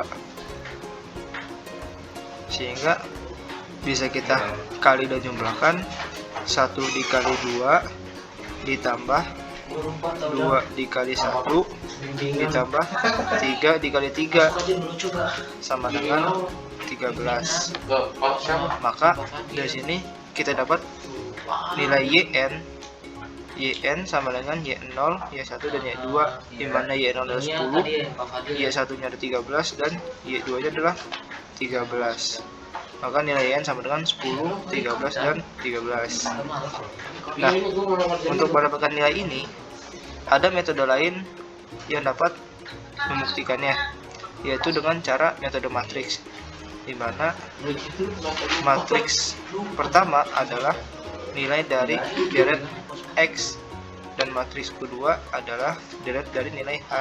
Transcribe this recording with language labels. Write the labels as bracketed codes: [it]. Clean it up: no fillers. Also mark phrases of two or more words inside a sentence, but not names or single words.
[id] Sehingga bisa kita kali dan jumlahkan 1 dikali 2 ditambah 2 dikali 1 ditambah 3 dikali 3 sama dengan 13. Maka dari sini kita dapat nilai yn sama dengan y0, y1 dan y2, di mana y0 adalah 10, y1 nya ada 13 dan y2 nya adalah 13. Maka nilai yn sama dengan 10, 13 dan 13. Nah, untuk mendapatkan nilai ini ada metode lain yang dapat membuktikannya, yaitu dengan cara metode matriks, di mana matriks pertama adalah nilai dari deret X dan matriks kedua adalah deret dari nilai H.